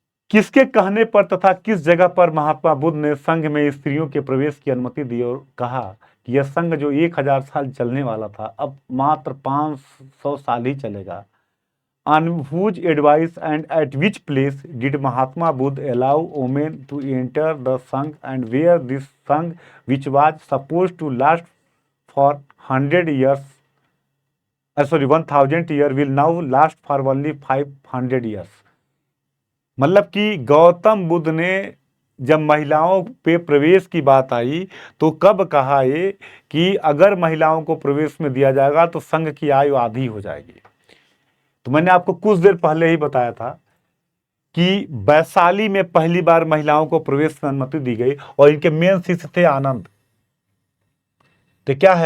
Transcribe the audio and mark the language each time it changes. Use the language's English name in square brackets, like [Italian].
[Hindi] किसके कहने पर तथा किस जगह पर महात्मा बुद्ध ने संघ में स्त्रियों के प्रवेश की अनुमति दी और कहा कि यह संघ जो 1000 साल चलने वाला था अब मात्र 500 साल ही चलेगा? [English] On whose advice and at which place did Mahatma Buddha allow women to enter the Sangh, and where this Sangh, which was supposed to last for 100 years, 1000 years, will now last for only 500 years? [Hindi] मतलब कि गौतम बुद्ध ने जब महिलाओं पे प्रवेश की बात आई तो कब कहा ये कि अगर महिलाओं को प्रवेश में दिया जाएगा तो संघ की आयु आधी हो जाएगी? तो मैंने आपको कुछ देर पहले ही बताया था कि वैशाली में पहली बार महिलाओं को प्रवेश में अनुमति दी गई और इनके मेन शिष्य थे आनंद। तो क्या है?